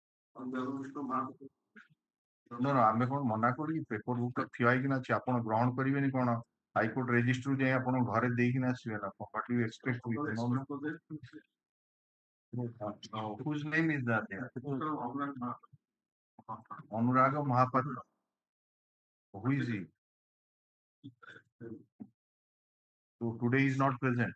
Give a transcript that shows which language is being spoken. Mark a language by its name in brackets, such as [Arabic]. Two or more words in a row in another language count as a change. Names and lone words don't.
[Odia] No, ଆମେ କଣ ମନା କରୁ କି [English] paper book [Odia] ଟା ଥୁଆ ହେଇକିନା ଅଛି ଆପଣ ଗ୍ରହଣ କରିବେନି କଣ [English] high court registry [Odia] ଯାଇ ଆପଣ ଘରେ ଦେଇକିନା ଆସିବେ ନା [English] what do you expect whose name is that there? Anuraga Mahapatra. Who is he? So today he is not present.